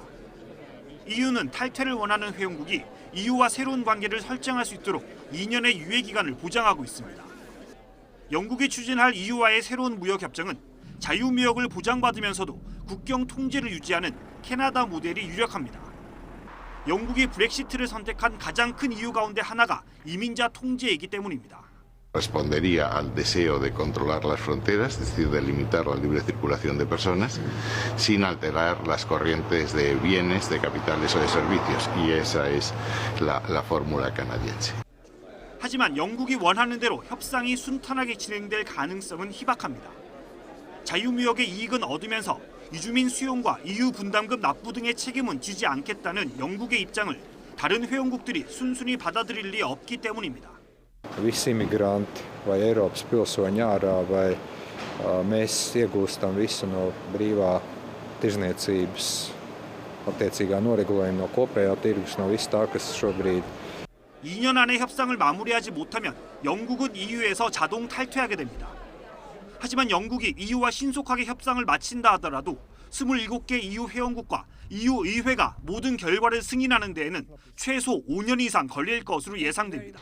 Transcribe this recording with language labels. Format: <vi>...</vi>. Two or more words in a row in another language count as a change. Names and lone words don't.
<ko>EU는 탈퇴를 원하는 회원국이 EU와 새로운 관계를 설정할 수 있도록 2년의 유예 기간을 보장하고 있습니다. 영국이 추진할 EU와의 새로운 무역 협정은 자유무역을 보장받으면서도 국경 통제를 유지하는 캐나다 모델이 유력합니다. 영국이 브렉시트를 선택한 가장 큰 이유 가운데 하나가 이민자 통제이기 때문입니다.</ko> <es>Respondería al deseo de controlar las fronteras, es decir, de limitar la libre circulación de personas, sin alterar las corrientes de bienes, de capitales o de servicios. Y esa es la fórmula canadiense.</es> <ko>하지만 영국이 원하는 대로 협상이 순탄하게 진행될 가능성은 희박합니다. 자유무역의 이익은 얻으면서 이주민 수용과 EU 분담금 납부 등의 책임은 지지 않겠다는 영국의 입장을 다른 회원국들이 순순히 받아들일 리 없기 때문입니다.</ko> <lv>Visi imigranti vai Eiropas pilsoņi ārā vai mēs iegūstam visu no brīvā tirzniecības attiecīgā noregulējuma no kopējā tirgus no viss tā, kas šobrīd</lv> <ko>2년 안에 협상을 마무리하지 못하면 영국은 EU에서 자동 탈퇴하게 됩니다. 하지만 영국이 EU와 신속하게 협상을 마친다 하더라도 27개 EU 회원국과 EU 의회가 모든 결과를 승인하는 데에는 최소 5년 이상 걸릴 것으로 예상됩니다.</ko>